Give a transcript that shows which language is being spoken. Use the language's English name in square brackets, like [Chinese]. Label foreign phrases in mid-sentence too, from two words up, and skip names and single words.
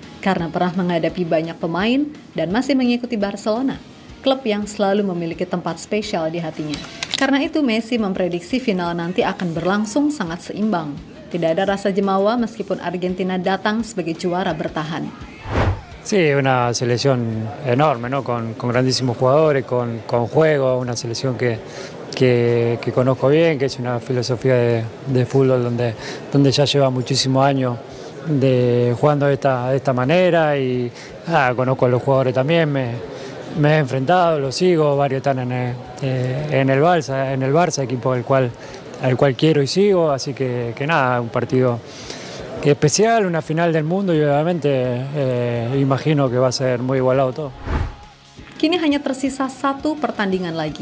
[Indonesian] karena pernah menghadapi banyak pemain dan masih mengikuti Barcelona, klub yang selalu memiliki tempat spesial di hatinya. Karena itu Messi memprediksi final nanti akan berlangsung sangat seimbang. Tidak ada rasa jemawa meskipun Argentina datang sebagai juara bertahan. [Spanish] Sí, una selección enorme, ¿no? Con grandísimos jugadores, con juego, una selección que conozco bien, que es una filosofía de fútbol donde ya lleva muchísimos años jugando de esta manera y conozco a los jugadores también, me he enfrentado, los sigo, varios están en el Barça, equipo al cual quiero y sigo, así que nada, un partido especial, una final del mundo y obviamente imagino que va a ser muy igualado todo. [Indonesian] Kini hanya tersisa satu pertandingan lagi.